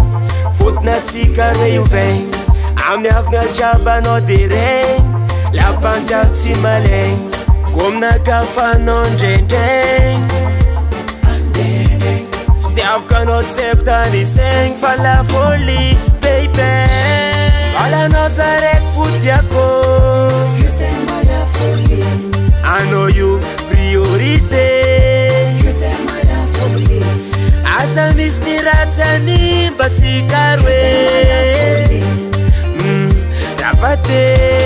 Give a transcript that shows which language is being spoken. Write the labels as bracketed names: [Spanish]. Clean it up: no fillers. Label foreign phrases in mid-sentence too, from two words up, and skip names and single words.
[Malagasy] Fotona atsika re ovaigny. Amin'ny havagna jiaby anao de regny. Lapanjiaby tsy malaigny. Gominakafanao ndraindraigny. Fitiavako anao tsy haiko tany saigny fa [French] la folie [Malagasy] baby. Alanao za raiky fotiako. [French] Je t'aime à la folie. [Malagasy] Anao io priorité. [French] Je t'aime à la folie. [Malagasy] Asa misy ny ratsy any mba tsy karo e ravate.